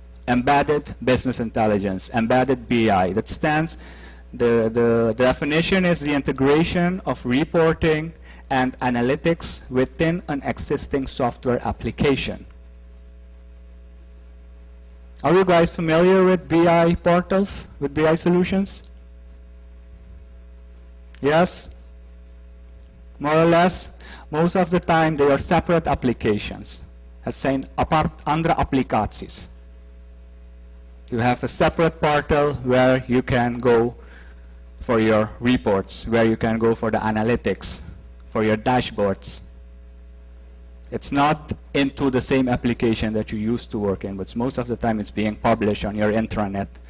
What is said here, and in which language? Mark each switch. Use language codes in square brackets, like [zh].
[en] embedded business intelligence, embedded BI. That stands, the definition is the integration of reporting and analytics within an existing software application. Are you guys familiar with BI portals, with BI solutions? Yes? More or less, most of the time they are separate applications. [nl] Het zijn andere applicaties. [en] You have a separate portal where you can go for your reports, where you can go for the analytics, for your dashboards. It's not into the same application that you used to work in, but most of the time it's being published on your intranet.